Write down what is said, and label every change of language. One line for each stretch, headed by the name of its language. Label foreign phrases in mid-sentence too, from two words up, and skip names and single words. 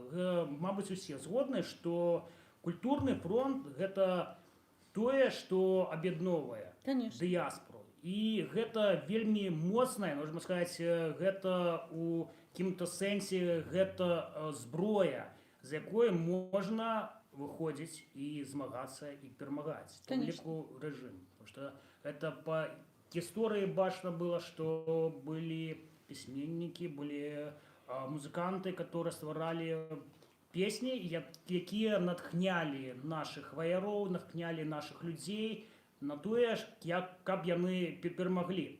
Belarusian: Мабыць, усе згодны, што культурны фронт гэта тое, што аб'ядноўвае дыяспору. І гэта вельмі моцнае, можна сказаць, гэта у какім-то сэнсе гэта зброя, з якой можна выходзіць і змагацца і перамагаць, у тым ліку рэжым.
Russian: Потому что это
Belarusian: по гісторыі бачна было, што былі пісьменнікі, былі музыканты, которые стваралі песні, якія натхнялі наших ваяроў, натхнялі наших людзей на тое, каб яны перамаглі.